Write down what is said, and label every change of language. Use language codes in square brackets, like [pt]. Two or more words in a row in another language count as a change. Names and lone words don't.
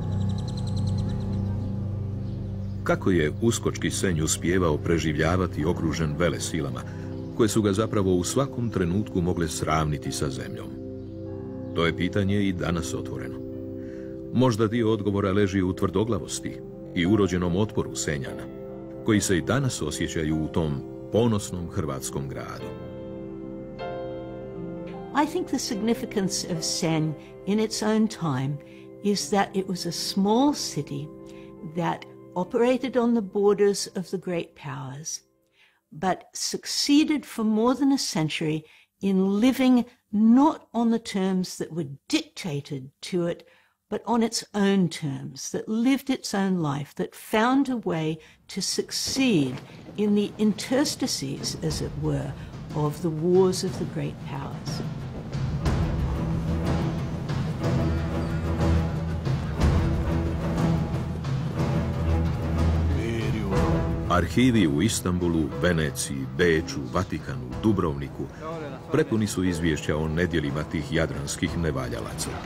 [hr] Kako je uskočki Senj uspijevao preživljavati okružen velesilama, koje su ga zapravo u svakom trenutku mogle sravniti sa zemljom? To je pitanje i danas otvoreno. Možda dio odgovora leži u tvrdoglavosti i urođenom otporu Senjana, koji se i danas osjećaju u tom ponosnom hrvatskom gradu. [en] I think the significance of Senj in its own time is that it was a small city that operated on the borders of the great powers, but succeeded for more than a century in living not on the terms that were dictated to it, but on its own terms, that lived its own life, that found a way to succeed in the interstices, as it were, of the wars of the great powers. [hr] Arhivi u Istanbulu, Veneciji, Beču, Vatikanu, Dubrovniku prepuni su izvješća o nedjelima tih jadranskih nevaljalaca.